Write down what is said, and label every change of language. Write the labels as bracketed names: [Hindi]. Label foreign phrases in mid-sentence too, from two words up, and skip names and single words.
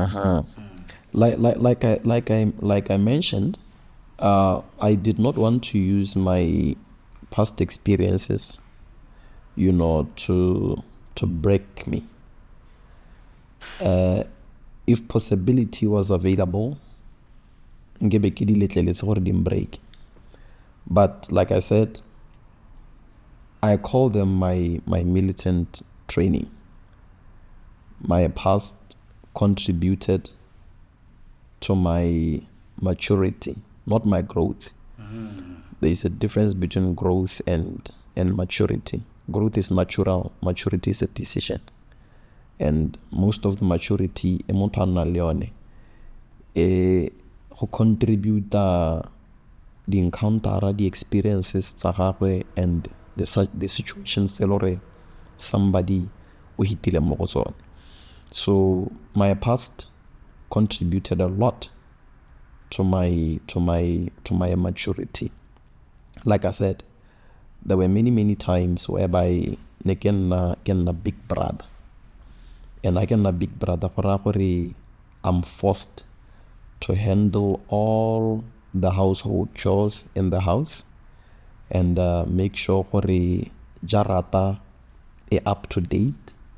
[English] Like I mentioned, I did not want to use my past experiences, you know, to break me. If possibility was available, [Tswana] nkebe ke di letleletse gore di break. [English] But like I said, I call them my militant training. My past contributed to my maturity, not my growth. There is a difference between growth and maturity. Growth is natural, maturity is a decision. And most of the maturity who contribute the encounter, the experiences and the situations somebody [Tswana] o hitile mo go tsone. [English] So my past contributed a lot to my maturity. Like I said, there were many times whereby I can a big brother, and I can a big brother I'm forced to handle all the household chores in the house and make sure jarata is up to date.